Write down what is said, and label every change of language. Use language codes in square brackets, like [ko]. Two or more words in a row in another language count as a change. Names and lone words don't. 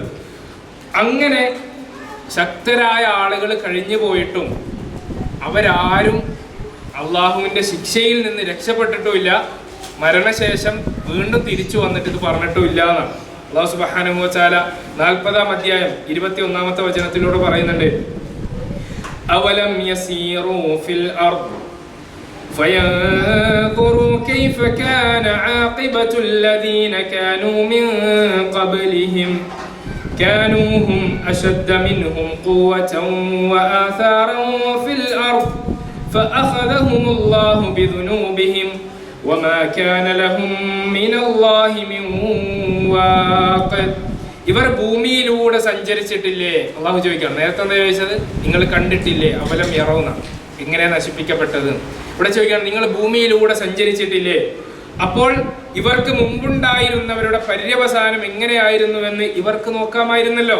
[ml] അങ്ങനെ ശക്തരായ ആളുകൾ കഴിഞ്ഞു പോയിട്ടും അവരാരും അള്ളാഹുവിൻ്റെ ശിക്ഷയിൽ നിന്ന് രക്ഷപ്പെട്ടിട്ടുമില്ല. മരണശേഷം വീണ്ടും തിരിച്ചു വന്നിട്ട് ഇത് പറഞ്ഞിട്ടുമില്ല എന്നാണ് [ar] الله سبحانه وتعالى [ml] 40-ാം അധ്യായം 21-ാമത്തെ വചനത്തിലൂടെ പറയുന്നുണ്ട്. [ar] أولم يسيروا في الأرض فينظروا كيف كان عاقبة الذين كانوا من قبلهم كانوا هم أشد منهم قوة وآثارا في الأرض فأخذهم الله بذنوبهم وما كان لهم من الله من واق. [ml] ഇവർ ഭൂമിയിലൂടെ സഞ്ചരിച്ചിട്ടില്ലേ? അള്ളാഹു ചോദിക്കണം. നേരത്തെ എന്താ ചോദിച്ചത്? നിങ്ങൾ കണ്ടിട്ടില്ലേ? [ar] أولم يروا [ml] എങ്ങനെയാ നശിപ്പിക്കപ്പെട്ടത്? ഇവിടെ ചോദിക്കണം, നിങ്ങൾ ഭൂമിയിലൂടെ സഞ്ചരിച്ചിട്ടില്ലേ? അപ്പോൾ ഇവർക്ക് മുമ്പുണ്ടായിരുന്നവരുടെ പര്യവസാനം എങ്ങനെയായിരുന്നുവെന്ന് ഇവർക്ക് നോക്കാമായിരുന്നല്ലോ.